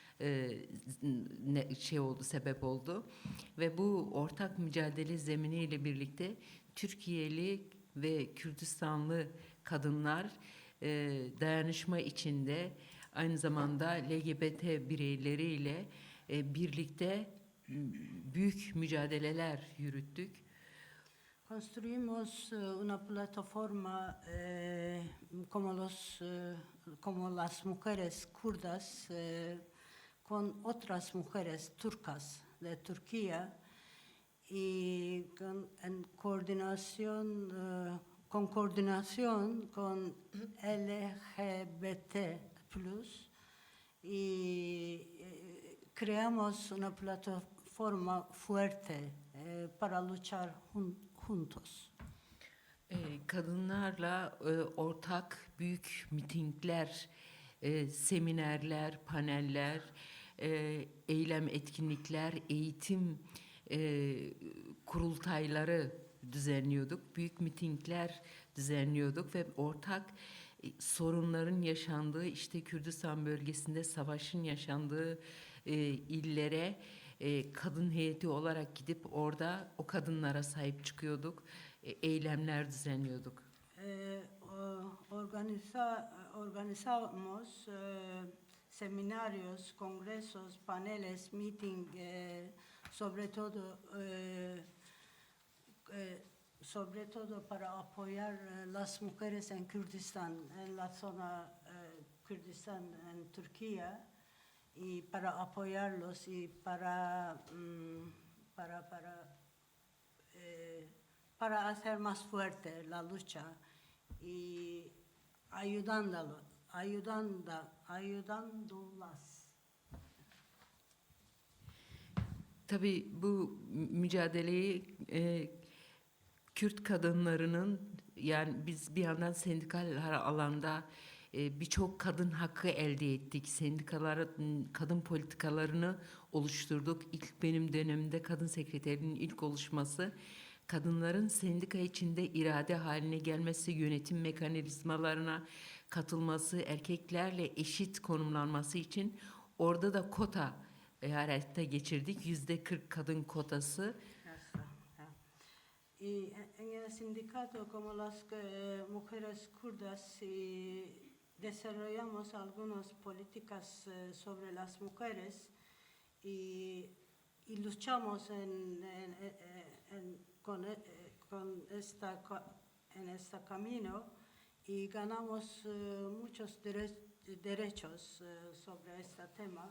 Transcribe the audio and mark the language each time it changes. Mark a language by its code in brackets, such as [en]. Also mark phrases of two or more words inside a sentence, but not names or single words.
[tr] sebep oldu ve bu ortak mücadele zeminiyle birlikte Türkiye'li ve Kürdistanlı kadınlar dayanışma içinde aynı zamanda LGBT bireyleriyle birlikte büyük mücadeleler yürüttük. [es] Construimos una plataforma como las mujeres kurdas con otras mujeres turcas de Turquía y en coordinación con LGBT y creamos una plataforma fuerte para luchar juntos. [tr] Kadınlarla ortak büyük mitingler, seminerler, paneller, eylem etkinlikler, eğitim kurultayları düzenliyorduk. Büyük mitingler düzenliyorduk ve ortak sorunların yaşandığı, işte Kürdistan bölgesinde savaşın yaşandığı illere kadın heyeti olarak gidip orada o kadınlara sahip çıkıyorduk, eylemler düzenliyorduk. [es] Organizamos seminarios, congresos, paneles, meeting, sobre todo para apoyar las mujeres en Kurdistán, en la zona Kurdistán en Turquía, y para apoyarlos y para hacer más fuerte la lucha y ayudándolas. [tr] Tabii bu mücadeleyi Kürt kadınlarının, yani biz bir yandan sendikal alanda birçok kadın hakkı elde ettik. Sendikaların kadın politikalarını oluşturduk. İlk benim dönemimde kadın sekreterinin ilk oluşması, kadınların sendika içinde irade haline gelmesi, yönetim mekanizmalarına katılması, erkeklerle eşit konumlanması için orada da kota hayata geçirdik. %40 kadın kotası. [es] Y en el sindicato, como las mujeres kurdas, desarrollamos algunas políticas sobre las mujeres y luchamos en este camino y ganamos muchos derechos sobre este tema.